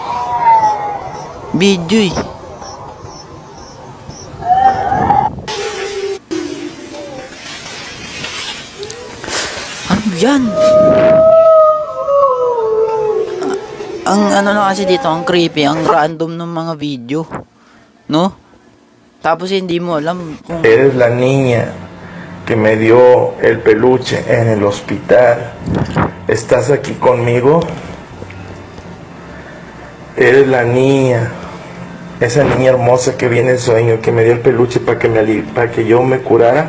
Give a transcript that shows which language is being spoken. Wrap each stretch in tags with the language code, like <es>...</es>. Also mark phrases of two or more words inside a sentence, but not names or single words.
<tl>Video eh. Ano yan? Ang ano na kasi dito, ang creepy, ang random ng mga video. No? Tapos hindi mo alam kung...</tl> <es>Eres la niña que me dio el peluche en el hospital. ¿Estás aquí conmigo? Eres la niña, esa niña hermosa que viene en sueño, que me dio el peluche para que yo me curara.</es>